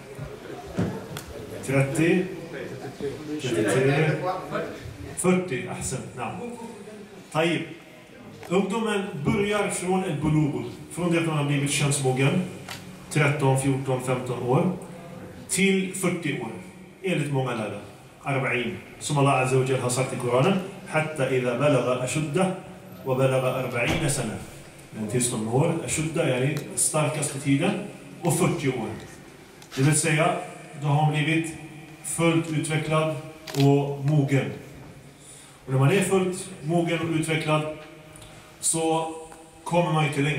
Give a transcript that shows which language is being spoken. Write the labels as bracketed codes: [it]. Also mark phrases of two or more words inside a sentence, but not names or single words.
[sv] 30, 33, 40, [ar] ahsan, namn. Taib. [sv] Ungdomen börjar från ett bulugh, från det att man har blivit könsmogen, 13, 14, 15 år, till 40 år, enligt många lärare. 40, som Allah [ar] عز وجل [sv] har sagt i Koranen, [ar] حتى إذا بلغ أشده وبلغ 40 سنة. [sv] Men tills de år, ashudda är den starkaste tiden, och 40 år. Det vill säga, då har man blivit fullt utvecklad och mogen. Och när man är fullt mogen och utvecklad så kommer man inte längre.